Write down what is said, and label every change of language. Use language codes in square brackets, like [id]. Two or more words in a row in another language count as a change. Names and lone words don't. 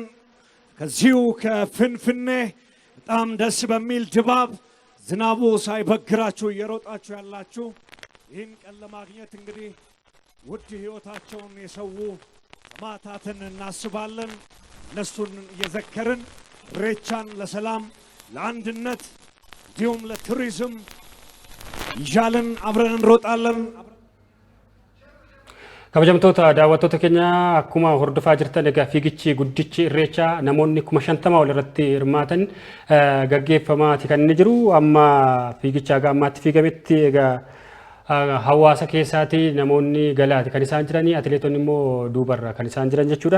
[am] ከዚሁ ከፍንፍኔ በጣም ደስ በሚል ድባብ ዝናቡ ሳይበግራችሁ እየሮጣችሁ ያላችሁ ይህን ቀን ለማግኘት እንግዲህ ውድ ህይወታቸውን የሰው ሰማዕታትን እናስባለን። እነሱን እየዘከርን ኢሬቻን ለሰላም ለአንድነት እንዲሁም ለቱሪዝም ይዣልን አብረን እንሮጣለን። [om] kabajamtoota daawwattoota keenya akkuma hordofaa jirtan egaa fiigichi guddichi irreechaa namoonni 50 ol irratti hirmaatan gaggeeffamaati kan inni jiru amma fiigicha egaa ammaatti fiigametti egaa hawaasa keessaati namoonni galaati kan isaan jiranii atleetonni immoo duubarra kan isaan jiran jechuudha.